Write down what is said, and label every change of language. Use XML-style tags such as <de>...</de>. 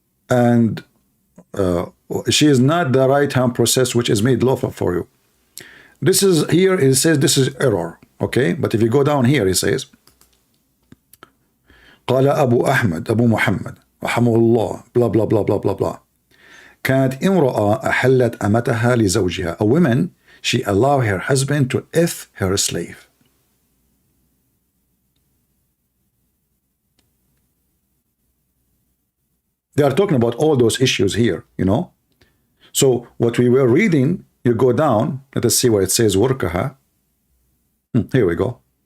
<en>and she is not the right hand process which is made lawful for you. This is here, it says this is error. Okay, but if you go down here, it says</en> <ar>قال أبو أحمد أبو محمد رحمه الله</ar> <en>blah blah blah blah blah blah.</en> <ar>كانت امرأة أحلت أمتها لزوجها.</ar> <en>A woman, she allowed her husband to F her slave. They are talking about all those issues here, you know. So what we were reading, you go down, let us see where it says وركها. Here we go.</en>